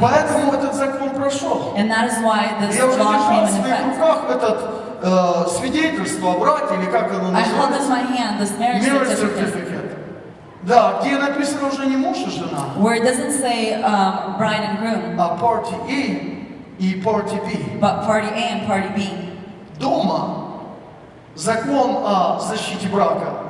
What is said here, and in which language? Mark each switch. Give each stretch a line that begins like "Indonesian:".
Russian: Поэтому этот закон прошел.
English: And that is why this
Russian: Я уже
English: law
Russian: держал
English: came
Russian: в
English: in
Russian: своих
English: effect.
Russian: руках этот свидетельство о браке, или как оно
English: I hold in
Russian: называется?
English: my hand this marriage Marriage certificate, certificate.
Russian: Да, где написано уже не муж и жена,
English: where it doesn't say bride and groom,
Russian: а
English: party A
Russian: и
English: party B. but party A and party B.
Russian: Дома закон о защите брака